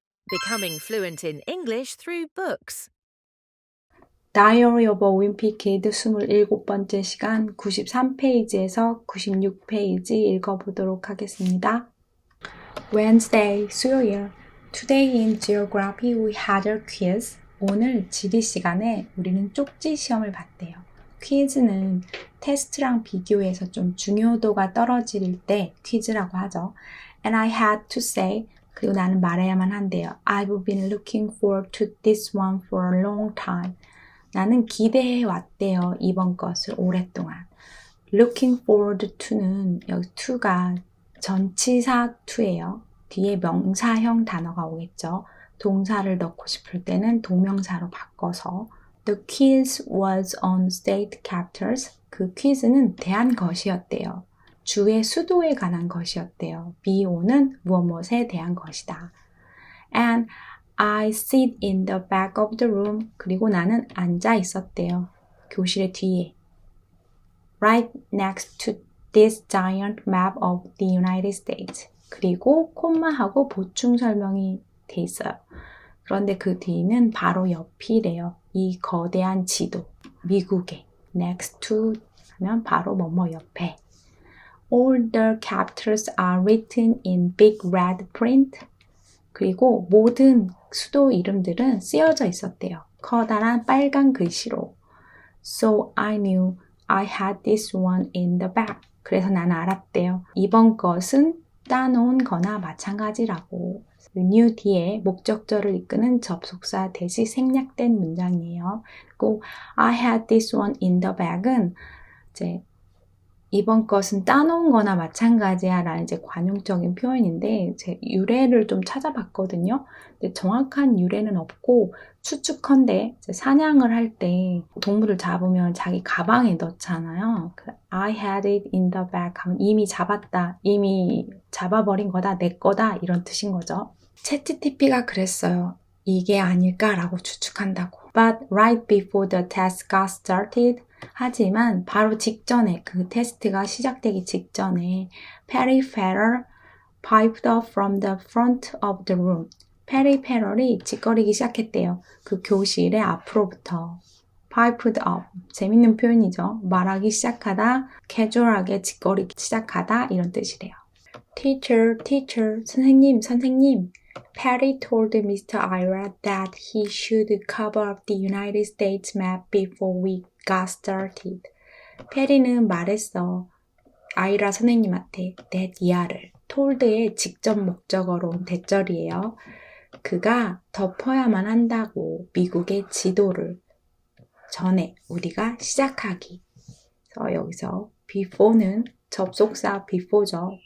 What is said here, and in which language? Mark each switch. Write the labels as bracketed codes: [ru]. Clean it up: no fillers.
[en] Becoming fluent in English through books. [ko] Diary of a Wimpy Kid 27번째 시간 93페이지에서 96페이지 읽어보도록 하겠습니다. [en] Wednesday, [ko] 수요일. [en] Today in Geography we had a quiz. [ko] 오늘 지리 시간에 우리는 쪽지 시험을 봤대요. 퀴즈는 테스트랑 비교해서 좀 중요도가 떨어질 때 퀴즈라고 하죠. [en] And I had to say, [ko] 그리고 나는 말해야만 한대요. [en] I've been looking forward to this one for a long time. [ko] 나는 기대해 왔대요. 이번 것을 오랫동안. Looking forward to는 여기 to가 전치사 to예요. 뒤에 명사형 단어가 오겠죠. 동사를 넣고 싶을 때는 동명사로 바꿔서 [en] The quiz was on state capitals. [ko] 그 퀴즈는 대한 것이었대요. 주의 수도에 관한 것이었대요. BO는 무엇에 대한 것이다. [en] And I sit in the back of the room. [ko] 그리고 나는 앉아 있었대요. 교실의 뒤에. [en] Right next to this giant map of the United States. [ko] 그리고 콤마하고 보충 설명이 돼 있어요. 그런데 그 뒤는 바로 옆이래요. 이 거대한 지도. 미국의 next to 하면 바로 뭐뭐 옆에. [en] All the capitals are written in big red print. [ko] 그리고 모든 수도 이름들은 쓰여져 있었대요. 커다란 빨간 글씨로. [en] So I knew I had this one in the back. [ko] 그래서 나는 알았대요. 이번 것은 따놓은 거나 마찬가지라고. knew 뒤에 목적절을 이끄는 접속사 대시 생략된 문장이에요. 그리고 [en] I had this one in the bag [ko] 은 이제 이번 것은 따놓은 거나 마찬가지야 라는 이제 관용적인 표현인데 제 유래를 좀 찾아봤거든요. 근데 정확한 유래는 없고 추측컨대 사냥을 할 때 동물을 잡으면 자기 가방에 넣잖아요. [en] I had it in the bag [ko] 하면 이미 잡았다, 이미 잡아버린 거다, 내 거다 이런 뜻인 거죠. 챗GPT가 그랬어요. 이게 아닐까라고 추측한다고. [en] But right before the test got started [ko] 하지만 바로 직전에 그 테스트가 시작되기 직전에 [en] Perry Farrell piped up from the front of the room. [ko] 페리 페럴이 짓거리기 시작했대요. 그 교실의 앞으로부터. piped up. 재밌는 표현이죠. 말하기 시작하다, 캐주얼하게 짓거리기 시작하다 이런 뜻이래요. [en] Teacher, teacher, [ko] 선생님, 선생님. Perry told Mr. [en] Ira that he should cover up the United States map before we got started. [ko] 페리는 말했어. 아이라 선생님한테 that 이하를. told의 직접 목적어로 대절이에요. 그가 덮어야만 한다고 미국의 지도를 전에 우리가 시작하기. 그래서 여기서 before는 접속사 before죠.